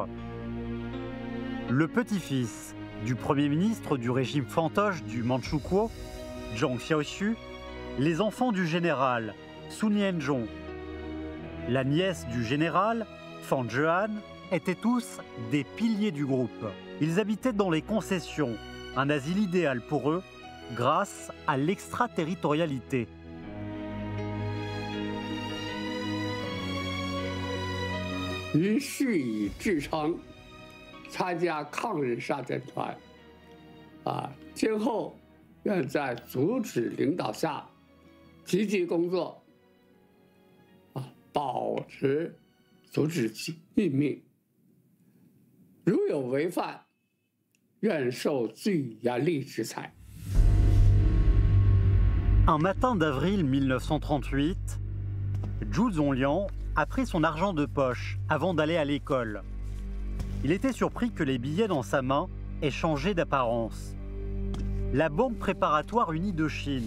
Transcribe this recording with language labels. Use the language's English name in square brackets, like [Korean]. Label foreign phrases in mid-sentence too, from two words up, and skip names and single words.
[French] Le petit-fils du premier ministre du régime fantoche du Manchukuo, Zhang Xiaoxu, les enfants du général Sun Lianzhong, la nièce du général Fan Zhehan étaient tous des piliers du groupe. Ils habitaient dans les concessions, un asile idéal pour eux grâce à l'extraterritorialité. [Chinese] 于是以志称参加抗日杀阵团，今后 愿在组织领导下积极工作，保持组织秘密。如有违犯，愿受最严厉制裁。 [French] Un matin d'avril 1938, Zhu Zongliang a pris son argent de poche avant d'aller à l'école. Il était surpris que les billets dans sa main aient changé d'apparence. La Banque préparatoire unie de Chine.